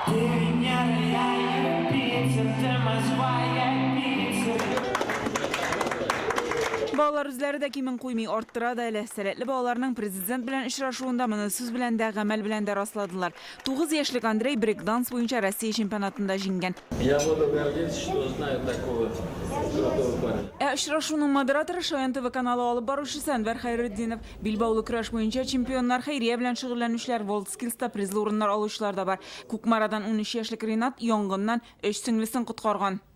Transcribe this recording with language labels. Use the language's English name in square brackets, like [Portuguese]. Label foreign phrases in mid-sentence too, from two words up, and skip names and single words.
[Tatar] Балалар үзләре дә кимен куймый арттыра да әле. Сәләтле балаларның президент белән очрашуында моны сүз белән дә, гамәл белән дә расладылар. 9 яшьлек Андрей брейк-данс буенча Россия чемпионатында җиңгән. [Russian] Я буду гордиться, что знаю такого крутого парня. [Tatar] Очрашуның модераторы Шаян ТВ каналы алып баручысы Әнвәр Хәйретдинов. Билбаулы көрәш буенча чемпионнар, хәйрия белән шөгыльләнүчеләр, WorldSkills'та призлы урыннар алучылар да бар. Кукмарадан 13 яшьлек Ринат янгыннан 3 сеңлесен коткарган.